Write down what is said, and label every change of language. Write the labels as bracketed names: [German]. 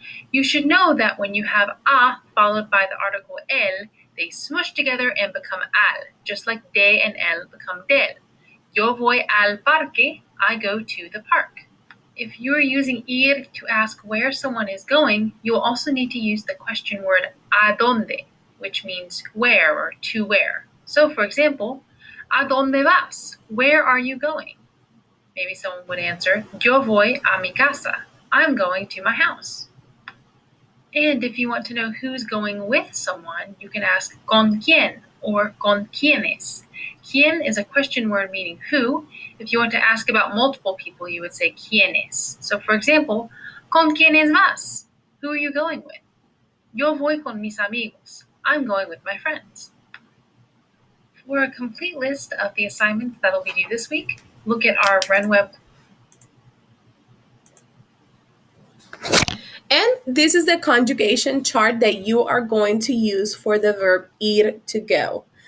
[English] You should know that when you have a followed by the article el, they smush together and become al, just like de and el become del. [Spanish] Yo voy al parque, [English] I go to the park. If you are using ir to ask where someone is going, you'll also need to use the question word a dónde, which means where or to where. So for example, [Spanish] ¿a dónde vas? [English] Where are you going? Maybe someone would answer, [Spanish] Yo voy a mi casa. [English] I'm going to my house. And if you want to know who's going with someone, you can ask con quién or con quiénes. Quién is a question word meaning who. If you want to ask about multiple people, you would say quiénes. So for example, [Spanish] ¿con quiénes vas? [English] Who are you going with? [Spanish] Yo voy con mis amigos. [English] I'm going with my friends. For a complete list of the assignments that'll be due this week, look at our RenWeb. And this is the conjugation chart that you are going to use for the verb ir to go.